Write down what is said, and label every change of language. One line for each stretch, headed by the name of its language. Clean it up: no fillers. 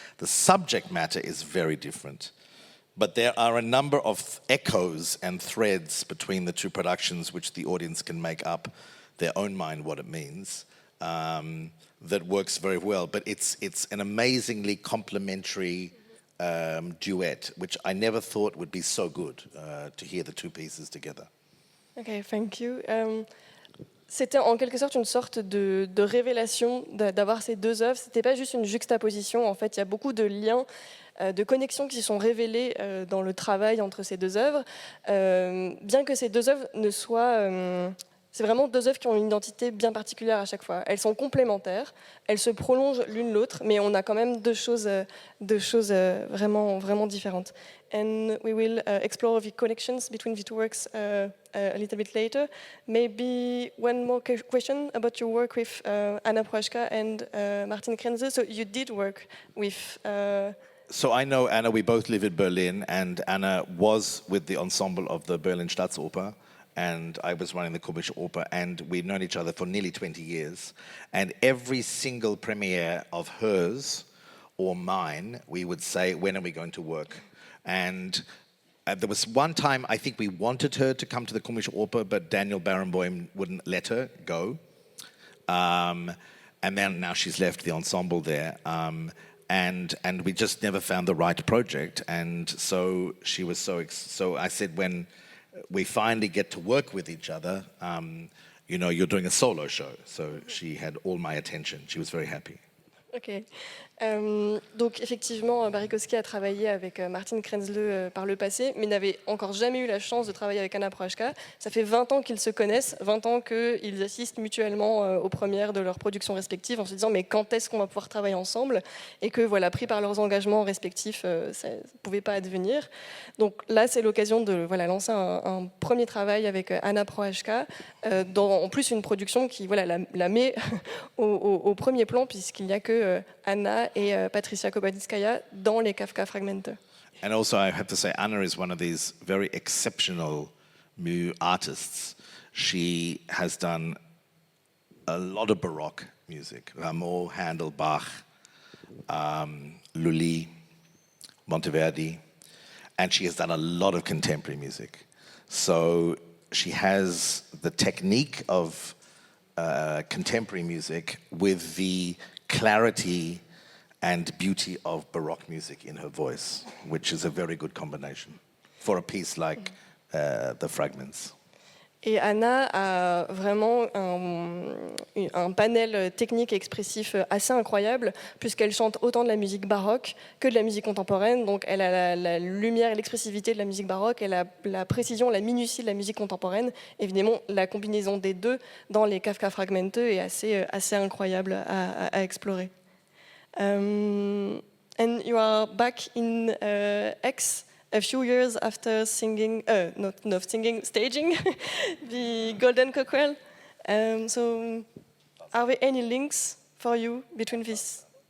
English: The subject matter is very different, but there are a number of echoes and threads between the 2 productions which the audience can make up their own mind what it means, that works very well. But it's an amazingly complementary duet, which I never thought would be so good to hear the 2 pieces together. Okay, thank you.
French: C'était en quelque sorte une sorte de révélation d'avoir ces 2 œuvres. C'était pas juste une juxtaposition. En fait, il y a beaucoup de liens, de connexions qui se sont révélées dans le travail entre ces 2 œuvres. Bien que ces 2 œuvres ne soient... c'est vraiment 2 œuvres qui ont une identité bien particulière à chaque fois. Elles sont complémentaires, elles se prolongent l'une l'autre, mais on a quand même deux choses vraiment, vraiment différentes.
English: And we will explore the connections between the 2 works a little bit later. Maybe one more question about your work with Anna Prohaska and Martin Krenzle. So you did work with... So I know Anna, we both live in Berlin, and Anna was with the ensemble of the Berlin Staatsoper, and I was running the Komische Oper, and we'd known each other for nearly 20 years. And every single premiere of hers or mine, we would say, when are we going to work? And there was one time I think we wanted her to come to the Komische Oper, but Daniel Barenboim wouldn't let her go. And then now she's left the ensemble there. And we just never found the right project. And so she was so I said, when we finally get to work with each other, you're doing a solo show. So she had all my attention. She was very happy. Ok.
French: Donc effectivement, Barrie Kosky a travaillé avec Martin Krenzle par le passé, mais n'avait encore jamais eu la chance de travailler avec Anna Prohaska. Ça fait 20 ans qu'ils se connaissent, 20 ans qu'ils assistent mutuellement aux premières de leurs productions respectives en se disant mais quand est-ce qu'on va pouvoir travailler ensemble, et que voilà, pris par leurs engagements respectifs, ça ne pouvait pas advenir. Donc là, c'est l'occasion de lancer un premier travail avec Anna Prohaska, dans en plus une production qui la met au premier plan, puisqu'il n'y a que Anna et Patricia Kopaczynskaja dans les Kafka Fragmente.
English: And also I have to say Anna is one of these very exceptional artists. She has done a lot of Baroque music, Rameau, Handel, Bach, Lully, Monteverdi, and she has done a lot of contemporary music. So she has the technique of contemporary music with the clarity and beauty of Baroque music in her voice, which is a very good combination for a piece like the Fragments.
French: Et Anna a vraiment un panel technique et expressif assez incroyable, puisqu'elle chante autant de la musique baroque que de la musique contemporaine. Donc elle a la lumière et l'expressivité de la musique baroque, elle a la précision, la minutie de la musique contemporaine. Évidemment, la combinaison des deux dans les Kafka Fragmente est assez incroyable à explorer.
English: And you are back in Aix a few years after singing, not singing, staging the Golden Cockerel. So, are there any links for you between this?